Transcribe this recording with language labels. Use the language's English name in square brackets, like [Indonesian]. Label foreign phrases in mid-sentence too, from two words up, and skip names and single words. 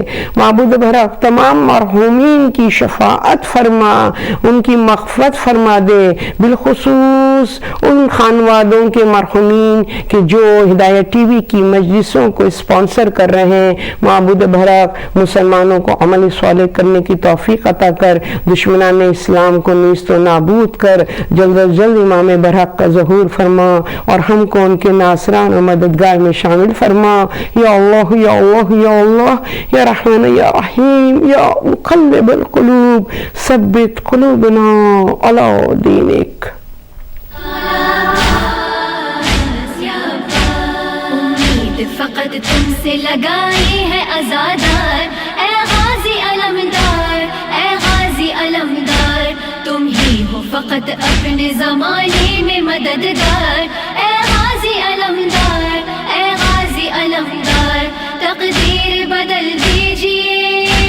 [Urdu] معبود برحق تمام مرحومین کی شفاعت فرما، ان کی مغفرت فرما دے، بالخصوص ان خانوادوں کے مرحومین کہ جو ہدایت ٹی وی کی مجلسوں کو اسپانسر کر رہے ہیں۔ معبود برحق مسلمانوں کو عمل صالح کرنے کی توفیق عطا کر، دشمنان اسلام کو نیست و نابود کر، جلد از جلد امام برحق کا ظہور فرما اور ہم کو ان کے ناصران اور مددگار میں شامل فرما۔ [Arabic] یا اللہ یا اللہ یا اللہ یا رحمان یا رحیم یا مقلب القلوب ثبت قلوبنا علی دینک۔ [Urdu] فقط تم سے لگائی ہے عزادار، اے غازی علمدار، اے غازی علمدار، تم ہی ہو فقط اپنے زمانے میں مددگار، اے غازی علمدار، اے غازی علمدار، تقدیر بدل دیجئے